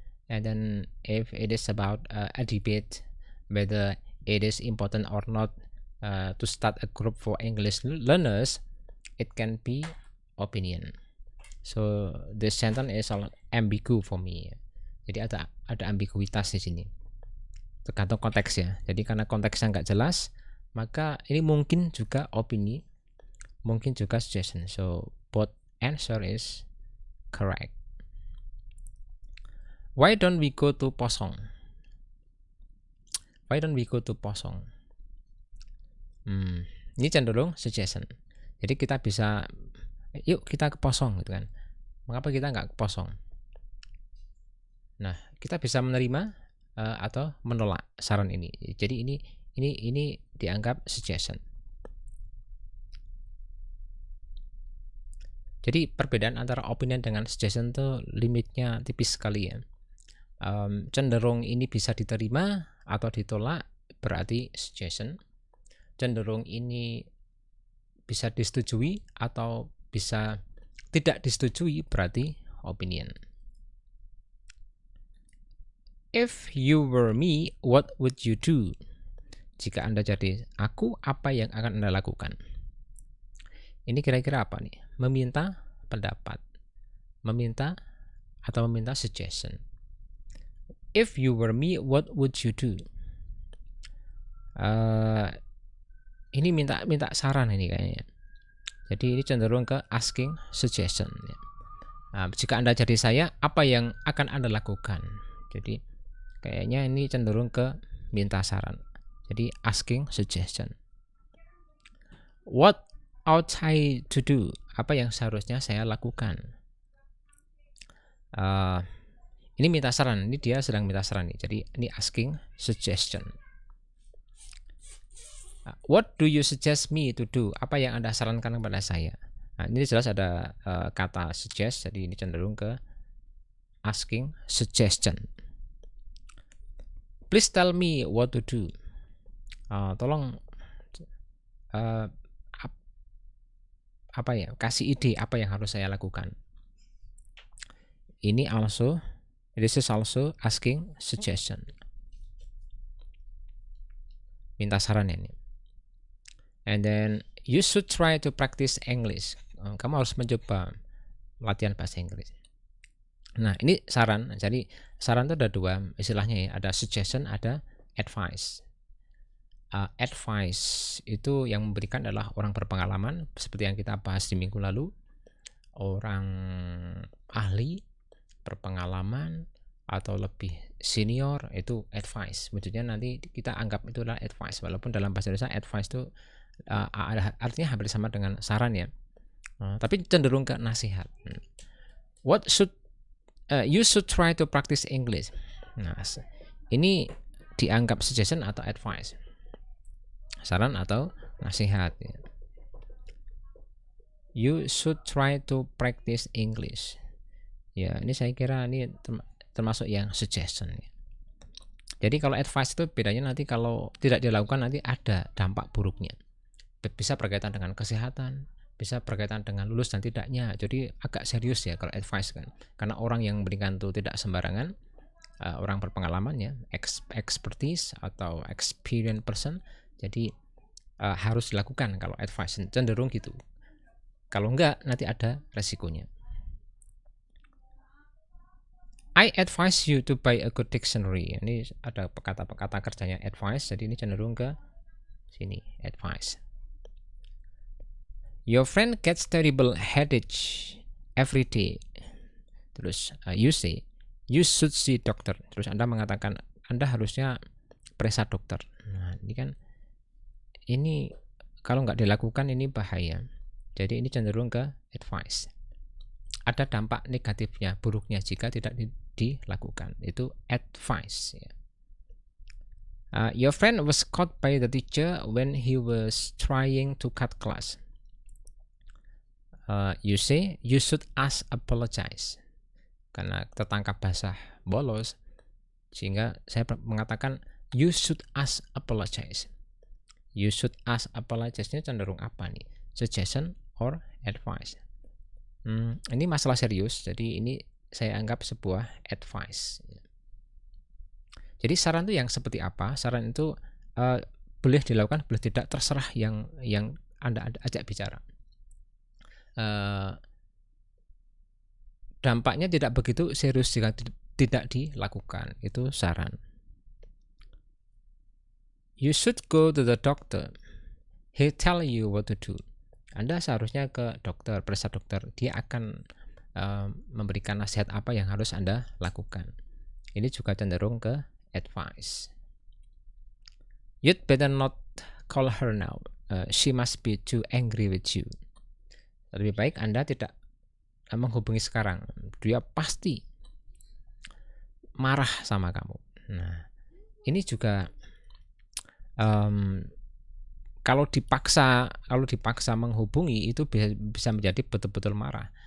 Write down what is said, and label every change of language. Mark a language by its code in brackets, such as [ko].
[en] And then if it is about a debate whether it is important or not to start a group for English learners, it can be opinion. So this sentence is ambigu for me. [id] Jadi ada ambiguitas di sini. Tergantung konteks ya. Jadi karena konteksnya nggak jelas, maka ini mungkin juga opini, mungkin juga suggestion. [en] So both answer is correct. Why don't we go to Posong? Why don't we go to Posong? [id] Ini cenderung suggestion. Jadi kita bisa, yuk kita ke Posong gitu kan. Mengapa kita nggak ke Posong? Nah, kita bisa menerima atau menolak saran ini. Jadi ini dianggap suggestion. Jadi perbedaan antara opinion dengan suggestion itu limitnya tipis sekali ya. Cenderung ini bisa diterima atau ditolak berarti suggestion. Cenderung ini bisa disetujui atau bisa tidak disetujui berarti opinion. [en] If you were me, what would you do? [id] Jika Anda jadi aku, apa yang akan Anda lakukan? Ini kira-kira apa nih? Meminta pendapat, meminta atau meminta suggestion. [en] If you were me, what would you do? [id] Ini minta saran ini kayaknya. Jadi ini cenderung ke asking suggestion. Nah, jika Anda jadi saya, apa yang akan Anda lakukan? Jadi kayaknya ini cenderung ke minta saran. Jadi asking suggestion. [en] What ought I to do? [id] Apa yang seharusnya saya lakukan? Ini minta saran. Ini dia sedang minta saran nih. Jadi ini asking suggestion. [en] What do you suggest me to do? [id] Apa yang Anda sarankan kepada saya? Nah, ini jelas ada kata suggest, jadi ini cenderung ke asking suggestion. [en] Please tell me what to do. [id] Tolong apa ya? Kasih ide apa yang harus saya lakukan. [en] This is also asking suggestion. [id] Minta saran ini. [en] And then you should try to practice English. [id] Kamu harus mencoba latihan bahasa Inggris. Nah, ini saran. Jadi saran itu ada dua istilahnya ya. Ada suggestion, ada advice. Advice itu yang memberikan adalah orang berpengalaman, seperti yang kita bahas di minggu lalu. Orang ahli, berpengalaman, atau lebih senior itu advice. Maksudnya nanti kita anggap itu adalah advice. Walaupun dalam bahasa Indonesia advice itu artinya hampir sama dengan saran ya, tapi cenderung ke nasihat. [en] You should try to practice English. [id] Nah, ini dianggap suggestion atau advice, saran atau nasihat ya. [en] You should try to practice English. [id] Ya, ini saya kira ini termasuk yang suggestion ya. Jadi kalau advice itu bedanya nanti kalau tidak dilakukan nanti ada dampak buruknya. Bisa berkaitan dengan kesehatan, bisa berkaitan dengan lulus dan tidaknya. Jadi agak serius ya kalau advice kan. Karena orang yang memberikan itu tidak sembarangan, orang berpengalaman ya, expertise atau experienced person. Jadi harus dilakukan kalau advice, cenderung gitu. Kalau enggak nanti ada resikonya. [en] I advise you to buy a good dictionary. [id] Ini ada kata kerjanya advice, jadi ini cenderung ke sini, advice. [en] Your friend gets terrible headache every day. Terus you say, you should see doctor. [id] Terus Anda mengatakan, Anda harusnya periksa dokter. Nah, ini kan, ini kalau nggak dilakukan ini bahaya. Jadi ini cenderung ke advice. Ada dampak negatifnya, buruknya jika tidak dilakukan. Itu advice ya. [en] Your friend was caught by the teacher when he was trying to cut class. You say you should ask apologize. [id] Karena tertangkap basah bolos, sehingga saya mengatakan [en] you should ask apologize. You should ask apologize-nya [id] cenderung apa nih? [en] Suggestion or advice? [id] Ini masalah serius, jadi ini saya anggap sebuah advice. Jadi saran itu yang seperti apa? Saran itu boleh dilakukan, boleh tidak, terserah yang Anda ajak bicara. dampaknya tidak begitu serius jika tidak dilakukan. Itu saran. [en] You should go to the doctor. He tell you what to do. [id] Anda seharusnya ke dokter, periksa dokter. Dia akan memberikan nasihat apa yang harus Anda lakukan. Ini juga cenderung ke advice. You'd better not call her now. She must be too angry with you. Lebih baik Anda tidak menghubungi sekarang. Dia pasti marah sama kamu. Nah, ini juga kalau dipaksa menghubungi itu bisa menjadi betul-betul marah.